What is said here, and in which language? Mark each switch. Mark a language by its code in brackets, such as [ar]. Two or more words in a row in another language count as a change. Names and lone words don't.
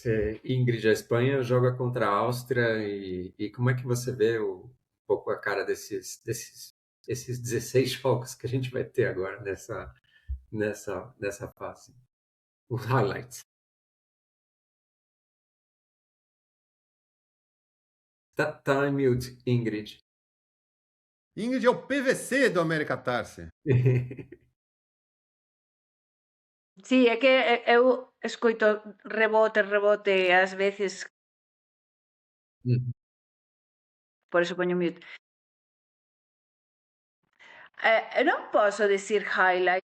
[pt] Ingrid, a Espanha joga contra a Áustria e como é que você vê um pouco a cara esses 16 jogos que a gente vai ter agora nessa fase? Os highlights. Tá em mute, Ingrid. Ingrid é o PVC do América Tarse. [gl] Sí, é que eu escoito rebote ás veces, por eso poño mute. Eu non posso decir highlight.